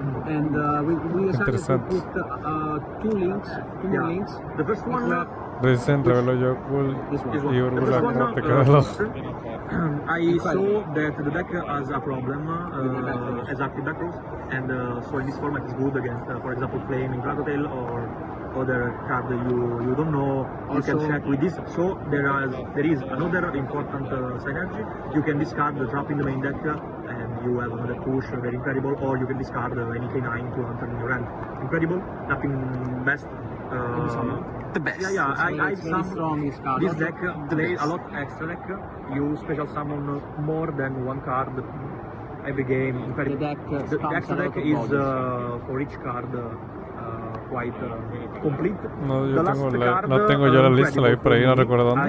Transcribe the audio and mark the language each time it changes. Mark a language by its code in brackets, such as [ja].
[en] And we decided to put two more links. The first one. [es] Recién reveló Yokul y Urbula, ¿cómo te queda el ojo? [en] I saw that the deck has a problem, exactly back rows, and so in this format it's good against, for example, Flaming Dragotail or other card you don't know. You can check with this. So there is another important synergy. You can discard the trap in the main deck, and you have another push, very incredible. Or you can discard any K9 to enter in your hand. Incredible, nothing best. The best. Yeah, this deck plays a lot extra deck. You special summon more than one card every game. Incredible. The extra deck is for each card quite complete. [es] No, no tengo yo la lista, la vi por ahí, no recuerdo dónde.